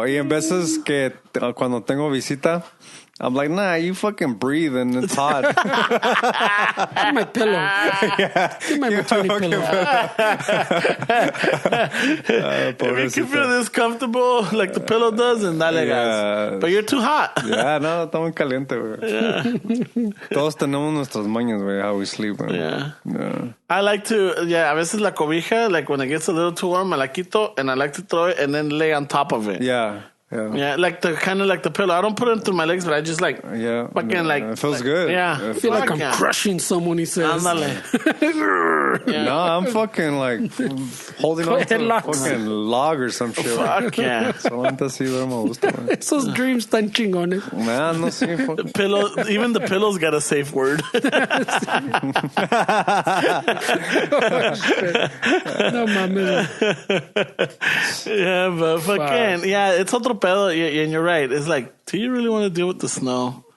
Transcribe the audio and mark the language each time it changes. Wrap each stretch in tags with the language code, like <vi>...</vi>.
<es>Y en veces que cuando tengo visita,</es> <en>I'm like, nah, you fucking breathe and it's hot. Give my pillow. Yeah. Give my maternity pillow. If you can feel this comfortable like the pillow does, and</en> <es>dale gas.</es> <en>But you're too hot.</en> <es>Yeah, no, está muy caliente, güey. Yeah. Todos tenemos nuestras mañas, güey,</es> <en>how we sleep,</en> <es>güey.</es> <en>Yeah. I like to,</en> <es>a veces la cobija,</es> <en>like when it gets a little too warm,</en> <es>me la quito,</es> <en>and I like to throw it and then lay on top of it. Yeah, like the kind of like the pillow. I don't put it through my legs, but I just like fucking like it feels good. Yeah, I feel like I'm crushing someone. He says, No, I'm fucking like holding on to a fucking log or some shit. Fuck yeah.</en> <es>Solamente así duermo a gusto, güey. Esos dreams están chingones. Man, no sé.</es> <en>The pillow, even the pillows got a safe word.</en> <es>No mames.</es> <en>Yeah, but fucking it's</en> <es>otro pedo,</es> <en>and you're right. It's like, do you really want to deal with the snow?</en>